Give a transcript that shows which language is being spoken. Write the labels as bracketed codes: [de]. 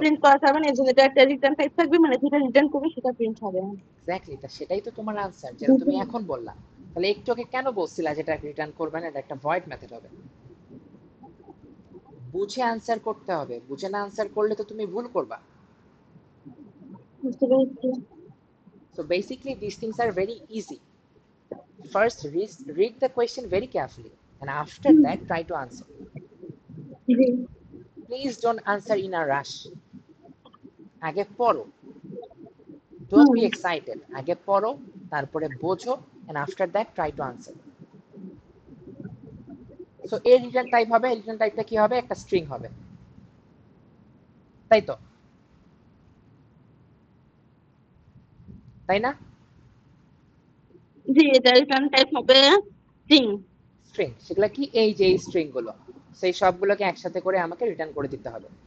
[bn] Print করা যাবে না, এই জন্য এটা একটা রিটার্ন টাইপ থাকবে, মানে যেটা রিটার্ন করবে সেটা প্রিন্ট হবে। এক্স্যাক্টলি, তা সেটাই তো তোমার আনসার, যেটা তুমি এখন বললা। তাহলে একটু আগে কেন বলছিলা যেটা রিটার্ন করবে না, এটা একটা ভয়েড মেথড হবে? বুঝে আনসার করতে হবে, বুঝে না আনসার করলে তো তুমি ভুল করবা। বুঝতে পেরেছি। [en] So basically these things are very easy. First read the question very carefully, and after hmm, that try to answer. জি Please don't answer in a rush. [bn] আগে পড়ো, don't হুম [en] be excited. [bn] আগে পড়ো, তারপরে বোঝো, and after that try to answer. So এর return type হবে, return টাইপটা কি হবে, একটা স্ট্রিং হবে, তাই তো? তাই না? জি এটা রিটার্ন টাইপ হবে স্ট্রিং। স্ট্রিং, সেগুলো কি, এই যে এই স্ট্রিং গুলো, সেই সবগুলোকে একসাথে করে আমাকে রিটার্ন করে দিতে হবে।